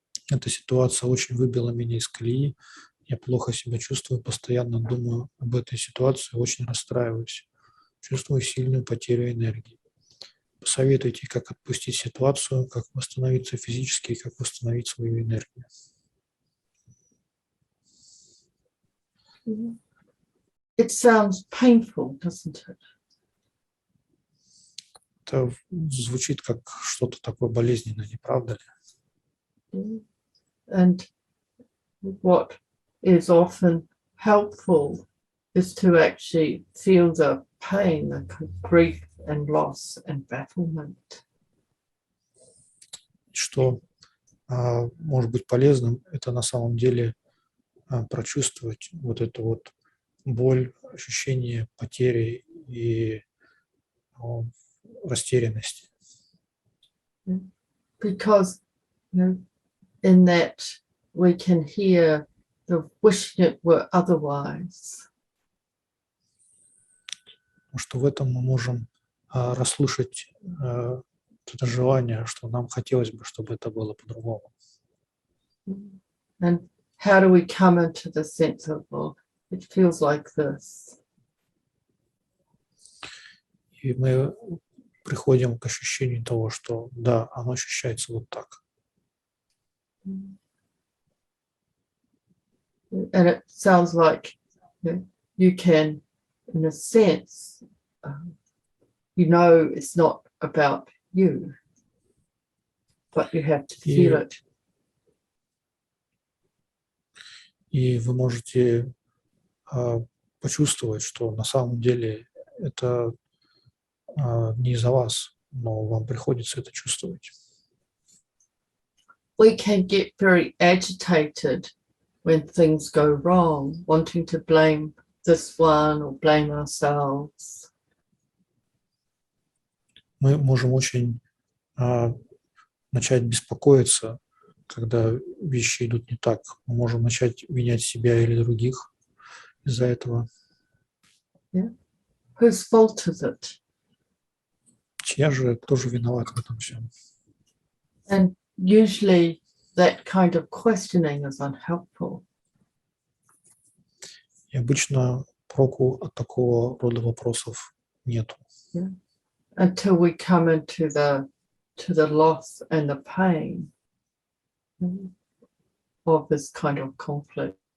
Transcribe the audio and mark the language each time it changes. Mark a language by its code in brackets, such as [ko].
[ru] Эта ситуация очень выбила меня из колеи. Я плохо себя чувствую, постоянно думаю об этой ситуации, очень расстраиваюсь. Чувствую сильную потерю энергии. Посоветуйте, как отпустить ситуацию, как восстановиться физически и как восстановить свою энергию. [en] It sounds painful, doesn't it? [ru] Это звучит как что-то такое болезненное, не правда ли? [en] And what is often helpful is to actually feel the pain, the grief and loss and battlement. [ru] Что может быть полезным, это на самом деле прочувствовать вот эту вот боль, ощущение потери и растерянности. [en] Because in that we can hear the wishing it were otherwise. [ru] Потому что в этом мы можем расслышать это желание, что нам хотелось бы, чтобы это было по-другому. [en] And how do we come into the sense of, well, it feels like this? [ru] И мы приходим к ощущению того, что да, оно ощущается вот так. [en] And it sounds like you can, in a sense, it's not about you, but you have to feel it. [ru] И вы можете почувствовать, что на самом деле это не из-за вас, но вам приходится это чувствовать. [en] We can get very agitated when things go wrong, wanting to blame this one or blame ourselves. [ru] Мы можем очень начать беспокоиться, когда вещи идут не так. Мы можем начать винять себя или других из-за этого. [en] Yeah. Whose fault is it? [ru] Кто же виноват в этом всем? [en] And usually that kind of questioning is unhelpful. [ru] И обычно проку от такого рода вопросов нету. [en] Yeah. Until we come into the loss and the pain of this kind of conflict.